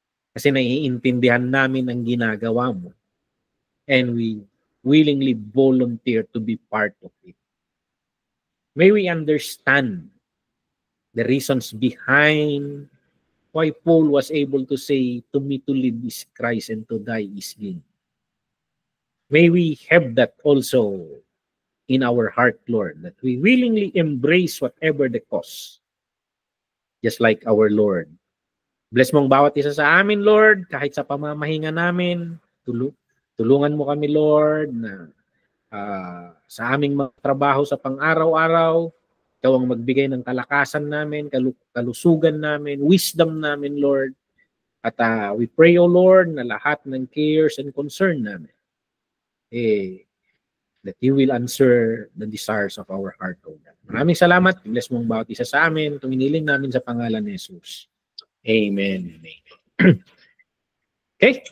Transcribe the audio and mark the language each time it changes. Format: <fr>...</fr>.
<tl>Kasi naiintindihan namin ang ginagawa mo.</tl> <en>And we willingly volunteer to be part of it. May we understand the reasons behind why Paul was able to say, to me to live is Christ and to die is gain. May we have that also in our heart, Lord, that we willingly embrace whatever the cost, just like our Lord.</en> <tl>Bless mong bawat isa sa amin, Lord, kahit sa pamamahinga namin. Tulungan mo kami, Lord, na sa aming mga trabaho sa pang-araw-araw, ikaw ang magbigay ng kalakasan namin, kalusugan namin, wisdom namin, Lord.</tl> <en>At we pray, O Lord,</en> <tl>na lahat ng</tl> <en>cares and concern namin, that you will answer the desires of our heart, O God.</en> <tl>Maraming salamat. Bless mong bawat isa sa amin. Tuminiling namin sa pangalan ni Jesus. Amen. Okay?</tl>